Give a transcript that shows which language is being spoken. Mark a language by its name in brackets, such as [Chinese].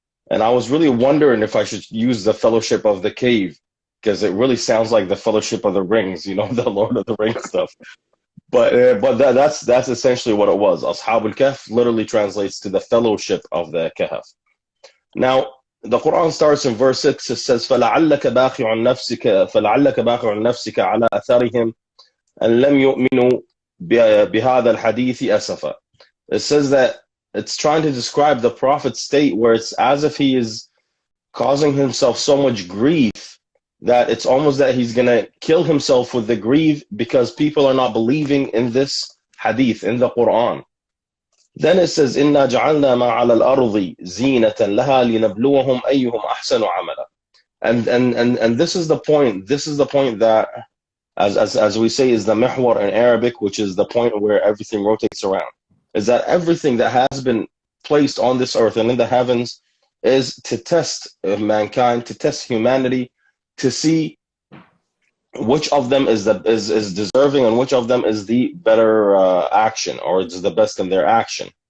[English] And I was really wondering if I should use the fellowship of the cave, because it really sounds like the Fellowship of the Rings, the Lord of the Rings stuff. But that's essentially what it was. Ashab al-Kahf literally translates to the fellowship of the Kahf. Now, the Quran starts in verse 6. [Arabic] It says, فَلَعَلَّكَ بَاخِعُ نَفْسِكَ عَلَىٰ أَثَرِهِمْ أَنْ لَمْ يُؤْمِنُوا بِهَذَا الْحَدِيثِ أَسَفًا. [English] It says that it's trying to describe the Prophet's state, where it's as if he is causing himself so much grief that it's almost that he's going to kill himself with the grief because people are not believing in this hadith, in the Quran. [Arabic] Then it says, إِنَّا جَعَلْنَا مَا عَلَى الْأَرْضِ زِينَةً لَهَا لِنَبْلُوَهُمْ أَيُّهُمْ أَحْسَنُ عَمَلًا. [English] And this is the point. This is the point that, as we say, is the mihwar in Arabic, which is the point where everything rotates around. Is that everything that has been placed on this earth and in the heavens is to test mankind, to test humanity, to see which of them is deserving and which of them is the better action, or is the best in their action.